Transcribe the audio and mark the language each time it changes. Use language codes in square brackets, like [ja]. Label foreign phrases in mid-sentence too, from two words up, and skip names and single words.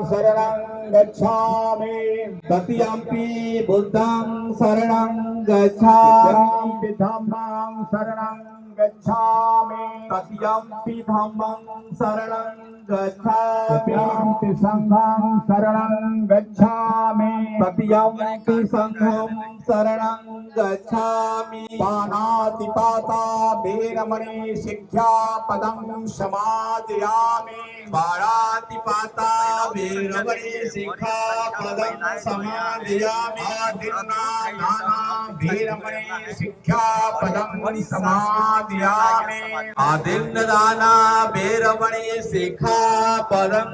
[pi] शरणं गच्छामि तृतीयंपि बुद्धं शरणं गच्छामि धम्मं शरणं गच्छामि तृतीयंपि धम्मं शरणं गच्छामि संघं शरणं गच्छामि तृतीयंपि संघं शरणं गच्छामि पाणातिपाता वीरमणि शिक्षापदं समादयामि पाणातिपाता वीरमणि शिक्षापदं समादयामि वीरमणि शिक्षापदं समादयामि आदिन्नदाना वीरमणि शिक्षापदं